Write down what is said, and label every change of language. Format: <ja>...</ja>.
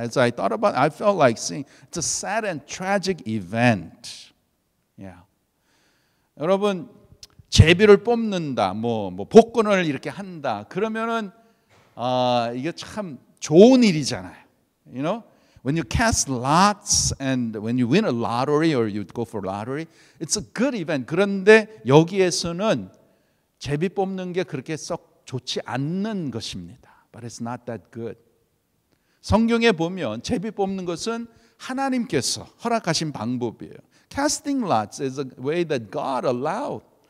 <en>As I thought about it, I felt like saying it's a sad and tragic event. Yeah.</en> <ko>여러분 제비를 뽑는다, 뭐 복권을 이렇게 한다. 그러면은 이게 참 좋은 일이잖아요.</ko> <en>You know? When you cast lots and when you win a lottery or you go for lottery, it's a good event.</en> <ko>그런데 여기에서는 제비 뽑는 게 그렇게 썩 좋지 않는 것입니다.</ko> <en>But it's not that good.</en> <ko>성경에 보면 제비 뽑는 것은 하나님께서 허락하신 방법이에요.</ko> <en>Casting lots is a way that God allowed.</en>